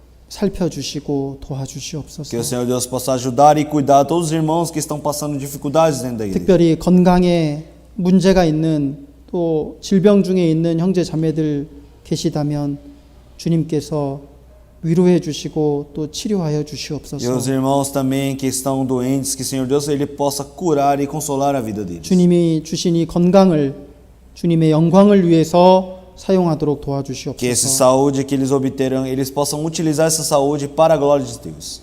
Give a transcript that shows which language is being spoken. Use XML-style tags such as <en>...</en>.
<ko>살펴주시고</ko> <pt>Que</pt> <ko>도와주시옵소서.</ko> <pt>o Senhor Deus possa ajudar e cuidar todos os irmãos que estão passando dificuldades dentro da igreja.</pt> <ko>특별히 건강에 문제가 있는 또 질병 중에 있는 형제 자매들 계시다면 주님께서 위로해 주시고 또 치료하여</ko> <pt>E</pt> <ko>주시옵소서.</ko> <pt>os irmãos também que estão doentes, que o Senhor Deus ele possa curar e consolar a vida deles.</pt> <ko>주님이 주신 이 건강을 주님의 영광을 위해서 사용하도록</ko> <pt>Que essa saúde que eles obterão, eles possam utilizar essa saúde para a glória de Deus.</pt>